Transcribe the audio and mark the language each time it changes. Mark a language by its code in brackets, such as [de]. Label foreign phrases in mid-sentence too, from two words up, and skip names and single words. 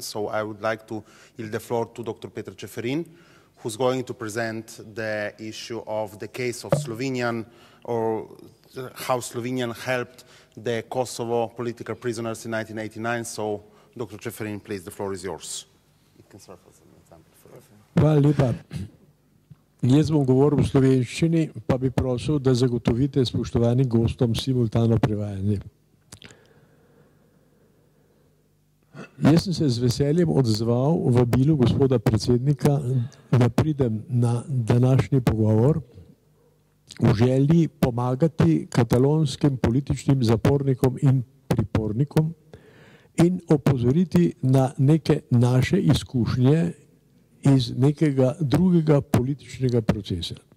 [en] So I would like to yield the floor to Dr. Peter Ceferin, who's going to present the issue of the case of Slovenian, or how Slovenian helped the Kosovo political prisoners in 1989. So, Dr. Ceferin, please, the floor is yours. It can serve as an example for us. [sl] Hvala lepa. Jaz bom govoril v slovenščini, pa bi prosil, da zagotovite spoštovanim gostom simultano prevajanje. Jaz sem se z veseljem odzval v vabilu gospoda predsednika, da pridem na današnji pogovor v želji pomagati katalonskim političnim zapornikom in pripornikom in opozoriti na neke naše izkušnje iz nekega drugega političnega procesa.